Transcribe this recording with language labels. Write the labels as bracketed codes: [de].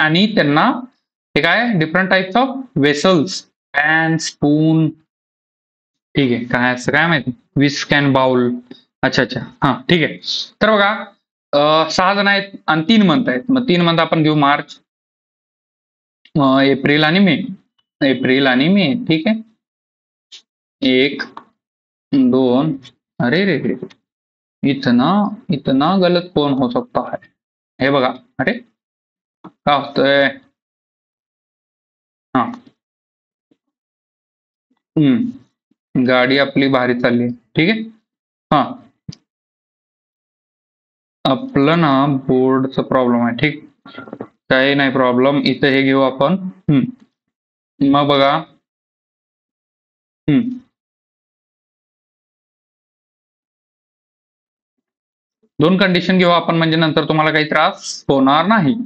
[mr] आणि त्यांना हे काय different types of vessels, pan, spoon, ठीक आहे, काय असं काय माहिती, विस्क अँड बाउल. अच्छा, हा ठीक आहे. तर बघा 6 जण आहेत आणि 3 मंथ आहेत. मग 3 मंथ आपण घेऊ मार्च, एप्रिल आणि मे. एप्रिल आणि मे, ठीक आहे. [hi] 1, 2, अरे रे रे, इतना गलत कौन हो सकता है. [mr] हे बघा, अरे काय होतंय. हा, गाडी आपली भारी चालली, ठीक आहे. हा, आपलं ना बोर्डचा प्रॉब्लेम आहे, ठीक. काही नाही प्रॉब्लेम, इथं हे घेऊ आपण. मग बघा, दोन कंडिशन घेऊ आपण, म्हणजे नंतर तुम्हाला काही त्रास होणार नाही.